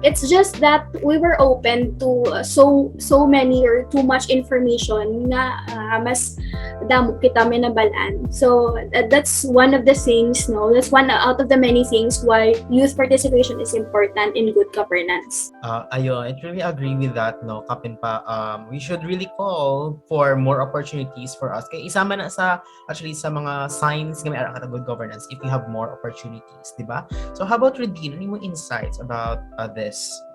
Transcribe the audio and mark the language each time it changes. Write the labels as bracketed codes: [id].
[en] It's just that we were open to so many or too much information na [hil] mas damo kita minabalaan. [en] So that's one of the things, that's one out of the many things why youth participation is important in good governance. Ayun, I really agree with that, Kapin pa. We should really call for more opportunities for us. [tl] Kaya isama na sa mga signs ng may ara ka good governance [en] if you have more opportunities, [tl] di ba? [en] So how about Rodene? [tl] Ano yung insights about this?